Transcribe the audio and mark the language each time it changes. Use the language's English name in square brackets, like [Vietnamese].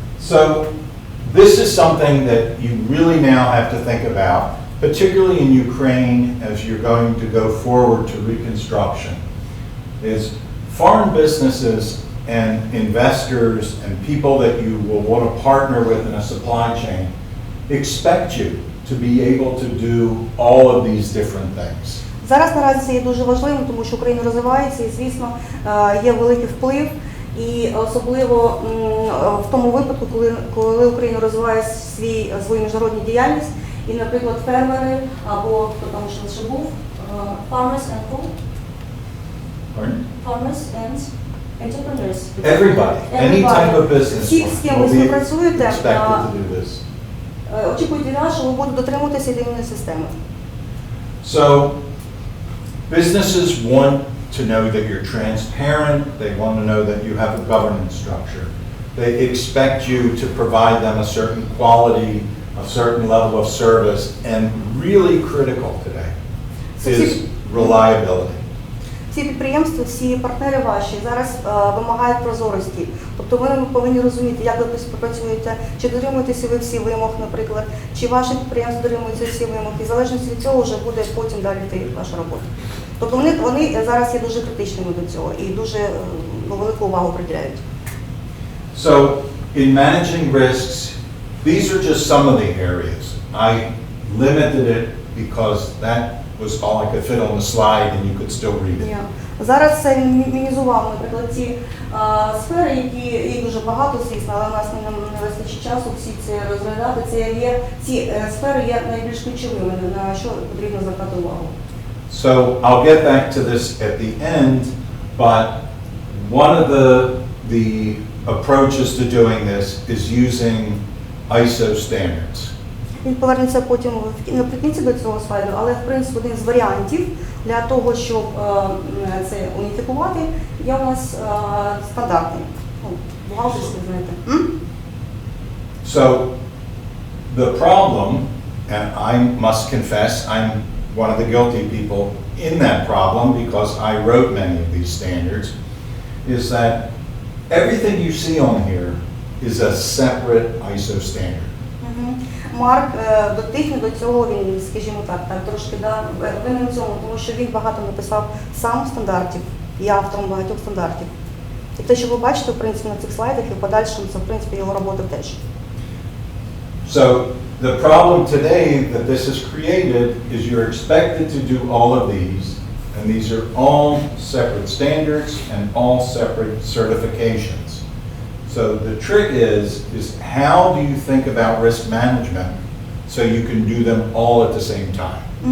[English] So this is something that you really now have to think about, particularly in Ukraine as you're going to go forward to reconstruction. Is foreign businesses and investors and people that you will want to partner with in a supply chain expect you to be able to do all of these different things. [Ukrainian] Зараз наразі це є дуже важливим, тому що Україна розвивається і, звісно, є великий вплив. І особливо в тому випадку, коли Україна розвиває свою міжнародну діяльність, і, наприклад, фермери або хто там ще був, [English] farmers and who? Farmers and entrepreneurs. Everybody, any type of business [Ukrainian] Всі, з ким ви [English] will be [Ukrainian] співпрацюєте, [English] expected to do this. [Ukrainian] очікують від вас, що ви будете дотримуватися єдиної системи. [English] So businesses want to know that you're transparent, they want to know that you have a governance structure. They expect you to provide them a certain quality, a certain level of service, and really critical today is reliability. [Ukrainian] Всі підприємства, всі партнери ваші зараз вимагають прозорості. Тобто ви повинні розуміти, як ви співпрацюєте, чи дотримуєтеся ви всі вимог, наприклад, чи ваше підприємство дотримується всі вимог. І в залежності від цього вже буде потім далі йти ваша робота. Тобто вони зараз є дуже критичними до цього і дуже велику увагу приділяють. [English] So in managing risks, these are just some of the areas. I limited it because that was all I could fit on the slide and you could still read it. [Ukrainian] Зараз це мінімізував, наприклад, ці сфери, які є дуже багато, звісно, але у нас не вистачить часу всі це розглядати. Ці сфери є найбільш ключовими, на що потрібно звертати увагу. [English] So I'll get back to this at the end, but one of the approaches to doing this is using ISO standards. [Ukrainian] Він повернеться потім наприкінці до цього слайду, але, в принципі, один з варіантів для того, щоб це уніфікувати, є у нас стандартний. Бухгалтерський, знаєте. [English] So the problem, and I must confess, I'm one of the guilty people in that problem because I wrote many of these standards, is that everything you see on here is a separate ISO standard. [Ukrainian] Марк дотичний до цього, він, скажімо так, трошки винен в цьому, тому що він багато написав сам стандартів, є автором багатьох стандартів. І те, що ви бачите, в принципі, на цих слайдах і в подальшому, це, в принципі, його робота теж. [English] So the problem today that this has created is you're expected to do all of these, and these are all separate standards and all separate certifications. So the trick is how do you think about risk management so you can do them all at the same time?